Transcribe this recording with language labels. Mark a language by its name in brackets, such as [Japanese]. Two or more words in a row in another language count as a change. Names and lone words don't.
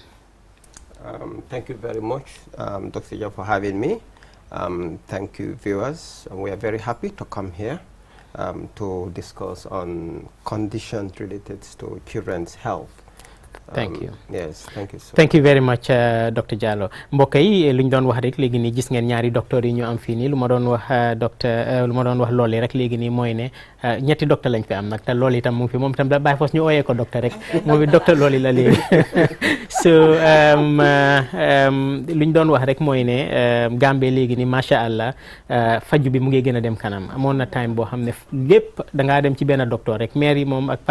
[English] Thank you very much, Dr. Jallo, for having me. Thank you, viewers. We are very happy to come here to discuss on conditions related to children's health. Thank you. Yes, thank you so Thank you very much, Dr. Jallo. [Wolof] mbokk yi lu ñu doon wax rek léegi nii gis ngeen ñaari docteur yi ñu am fii nii lu ma doon wax loolu rek léegi nii mooy ne ñetti docteur lañ fi am nag te loolu itam mu ngi fi moom itam da bàyyi foos ñu ooyee ko docteur rek moom it docteur loolu la léegi so lu ñu doon wax rek mooy ne Gambie léegi nii [Arabic] ما شاء الله [Wolof] faju bi mu ngi gën a dem kanam amoon na time boo xam ne lépp da ngaa dem ci benn docteur rek maire yi moom ak